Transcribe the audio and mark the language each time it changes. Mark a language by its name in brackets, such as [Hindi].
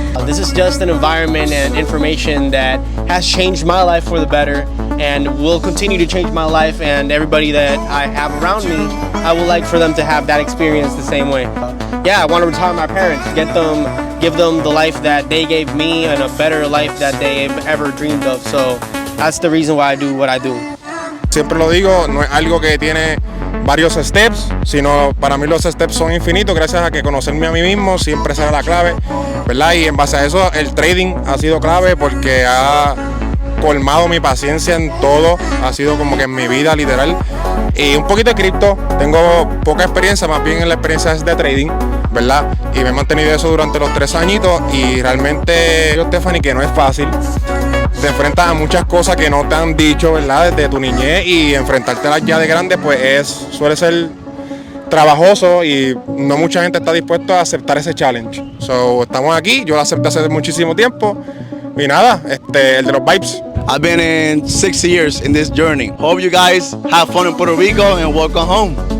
[English] This is just an environment and information that has changed my life for the better, and will continue to change my life, and everybody that I have around me, I would like for them to have that experience the same way. Yeah, I want to retire my parents, give them the life that they gave me, and a better life that they've ever dreamed of. So that's the reason why I do what I do. [Spanish] Siempre lo digo, no es algo que tiene varios steps, sino para mí los steps son infinitos, gracias a que conocerme a mí mismo siempre será la clave, ¿verdad? Y en base a eso el trading ha sido clave, porque ha colmado mi paciencia en todo, ha sido como que en mi vida literal. Y un poquito de cripto, tengo poca experiencia, más bien en la experiencia es de trading, ¿verdad? Y me he mantenido eso durante los 3 añitos, y realmente, Stephanie, que no es fácil. Te enfrentas a muchas cosas que no te han dicho, ¿verdad? Desde tu niñez, y enfrentártelas ya de grande, pues suele ser trabajoso, y no mucha gente está dispuesta a aceptar ese challenge. So, estamos aquí, yo lo acepté hace muchísimo tiempo, y nada, el de los vibes. [English] I've been in 60 years in this journey. Hope you guys have fun in Puerto Rico and welcome home.